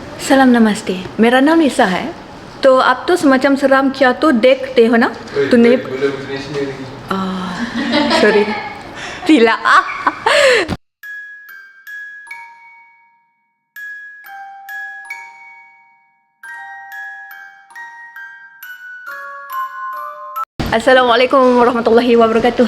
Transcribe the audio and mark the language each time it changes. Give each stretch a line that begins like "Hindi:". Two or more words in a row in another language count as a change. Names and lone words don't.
Hindi: salam namaste. मेरा नाम निशा है. तो आप तो
Malay: semacam seram
Hindi: क्या तो देखते हो ना? तो नहीं.
Malay: Sorry. Tidak.
Arabic: السلام عليكم ورحمة الله وبركاته.